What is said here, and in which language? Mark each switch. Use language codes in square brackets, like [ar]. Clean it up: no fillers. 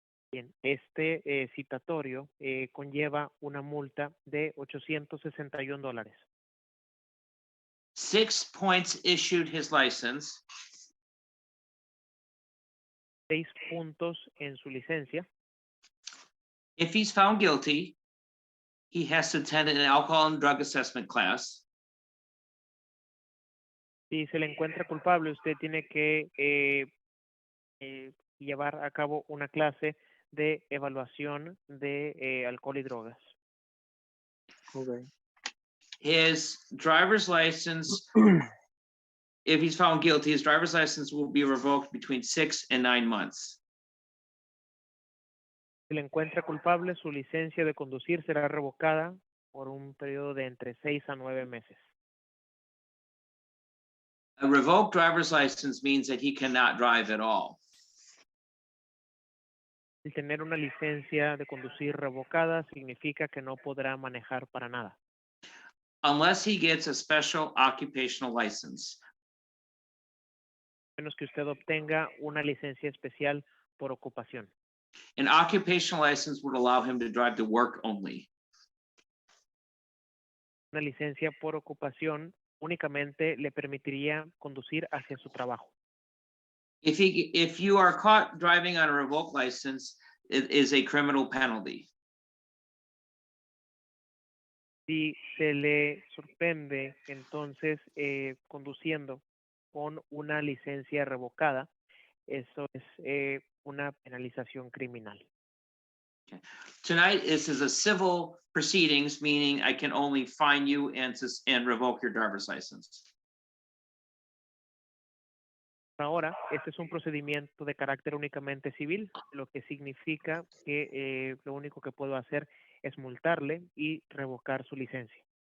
[es] Bien, este citatorio conlleva una multa de $861. [en] 6 points issued his license. [es] 6 puntos en su licencia. [en] If he's found guilty, he has to attend an alcohol and drug assessment class. [es] Si se le encuentra culpable, usted tiene que llevar a cabo una clase de evaluación de alcohol y drogas. [en] Okay. His driver's license, if he's found guilty, his driver's license will be revoked between 6 and 9 months. [es] Si le encuentra culpable, su licencia de conducir será revocada por un periodo de entre 6 a 9 meses. [en] A revoked driver's license means that he cannot drive at all. [es] El tener una licencia de conducir revocada significa que no podrá manejar para nada, [en] Unless he gets a special occupational license. [es] a menos que usted obtenga una licencia especial por ocupación. [en] An occupational license would allow him to drive to work only. [es] Una licencia por ocupación únicamente le permitiría conducir hacia su trabajo. [en] If you are caught driving on a revoked license, it is a criminal penalty. [es] Si se le sorprende entonces conduciendo con una licencia revocada, eso es una penalización criminal. [en] Tonight, this is a civil proceedings, meaning I can only fine you and revoke your driver's license. [es] Ahora, este es un procedimiento de carácter únicamente civil, lo que significa que lo único que puedo hacer es multarle y revocar su licencia.